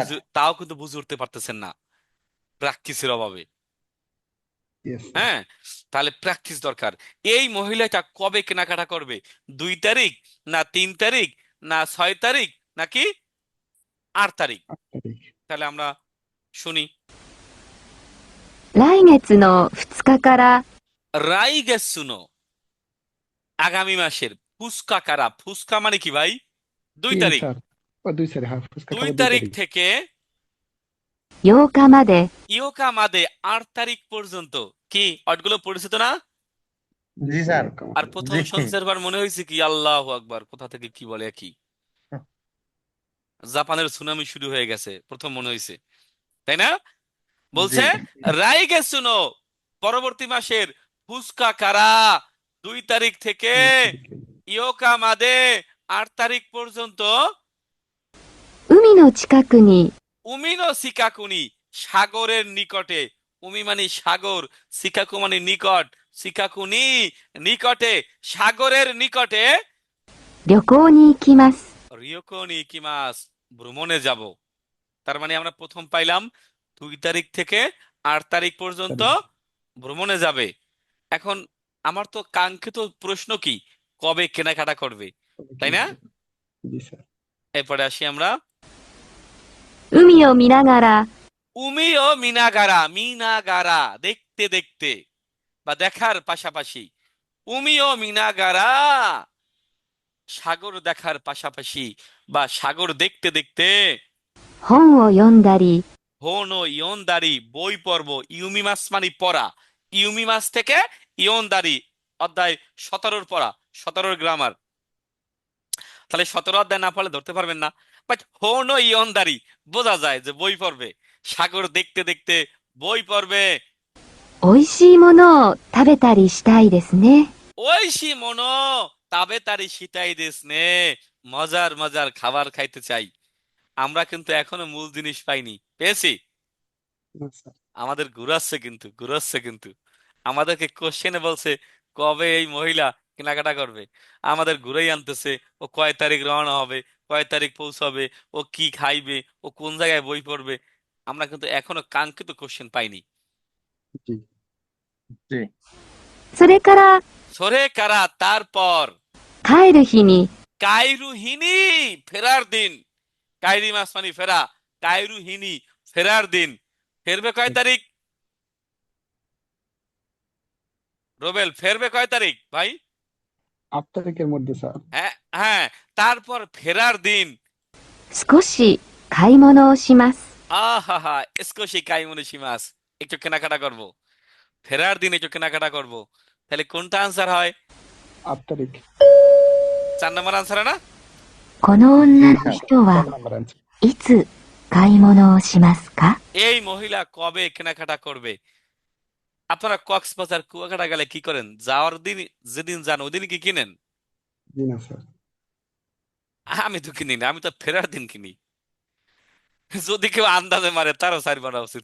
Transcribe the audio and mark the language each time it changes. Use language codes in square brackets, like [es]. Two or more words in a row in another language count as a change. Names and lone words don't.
[bn] তাও কিন্তু বুঝে উঠতে পারতেছেন না প্র্যাকটিসের অভাবে। ইয়েস স্যার। হ্যাঁ, তাহলে প্র্যাকটিস দরকার। এই মহিলাটা কবে কেনাকাটা করবে? 2 তারিখ, না 3 তারিখ, না 6 তারিখ, নাকি 8 তারিখ? তাহলে আমরা শুনি। [ja] 来月の2日から [bn] রাইগেসুনো, আগামী মাসের। [ja] 二日から, [bn] ফুসকা মানে কি ভাই? 2 তারিখ। 2 তারিখ থেকে [ja] 8 日まで八日まで [bn] 8 তারিখ পর্যন্ত। কি অটগুলো পরিচিত না? জি স্যার। আর প্রথম শুনছেন বার মনে হয়েছে কি [ar] الله أكبر, [bn] কোথা থেকে কি বলে কি? জাপানের সুনামি শুরু হয়ে গেছে প্রথম মনে হয়েছে, তাই না? বলছে রাইগেসুনো, পরবর্তী মাসের [ja] 二日から [bn] 2 তারিখ থেকে [ja] 八日まで [bn] 8 তারিখ পর্যন্ত [ja] 海の近くに海の近くに, [bn] সাগরের নিকটে। উমি মানে সাগর, সিকাকু মানে নিকট, সিকাকুনি নিকটে, সাগরের নিকটে। [ja] 旅行に行きます。旅行に行きます, [bn] ভ্রমণে যাব। তার মানে আমরা প্রথম পাইলাম 2 তারিখ থেকে 8 তারিখ পর্যন্ত ভ্রমণে যাবে। এখন আমার তো কাঙ্ক্ষিত প্রশ্ন কি, কবে কেনাকাটা করবে, তাই না? জি স্যার। এরপরে আসি আমরা। [ja] 海を見ながら海を見ながら, [bn] মিনাগারা দেখতে দেখতে বা দেখার পাশাপাশি। [ja] 海を見ながら, [bn] সাগর দেখার পাশাপাশি বা সাগর দেখতে দেখতে। [ja] 本を読んだり本を読んだり, [bn] বই পড়ব। ইউমিমাস মানে পড়া। ইউমিমাস থেকে ইয়নদারি, অধ্যায় 17 পড়া, 17 গ্রামার। তাহলে 17 অধ্যায় না পড়লে ধরতে পারবেন না, বাট [ja] 本を読んだり [bn] বোঝা যায় যে বই পড়বে। সাগর দেখতে দেখতে বই পড়বে। [ja] 美味しいものを食べたりしたいですね。美味しいものを食べたりしたいですね, [bn] মজার মজার খাবার খাইতে চাই। আমরা কিন্তু এখনো মূল জিনিস পাইনি, পেয়েছি? আমাদের ঘুরাচ্ছে কিন্তু আমাদেরকে কোশ্চেনে বলছে কবে এই মহিলা কেনাকাটা করবে, আমাদের ঘুরেই আনতেছে। ও কয় তারিখ রওনা হবে, কয় তারিখ পৌঁছাবে, ও কি খাইবে, ও কোন জায়গায় বই পড়বে। আমরা কিন্তু এখনো কাঙ্ক্ষিত কোশ্চেন পাইনি। [ja] それからそれから, [bn] তারপর [ja] 帰る日に [bn] কাইরুহিনি, ফেরার দিন। কাইরি মাস মানে ফেরা, কাইরুহিনি ফেরার দিন। ফেরবে কয় তারিখ? রোবেল, ফেরবে কয় তারিখ ভাই? 8 তারিখের মধ্যে স্যার। হ্যাঁ হ্যাঁ, তারপর ফেরার দিন। [ja] 少し買い物をします。 [bn] আহা, [ja] 少し買い物します, [bn] একটু কেনাকাটা করব। ফেরার দিন একটু কেনাকাটা করব। তাহলে কোনটা আনসার হয়? 8 তারিখ। 4 নম্বর আনসার না? [ja] この女の人はいつ買い物をしますか？ [bn] এই মহিলা কবে কেনাকাটা করবে? আপনারা কক্সবাজার কুয়াকাটা গেলে কি করেন? যাওয়ার দিন, যেদিন যান ওদিন কি কিনেন? জি না স্যার। আমি তো কিনি না, আমি তো ফেরার দিন কিনি। যদি কেউ আন্দাজে মারে তারও সাইড মারা উচিত।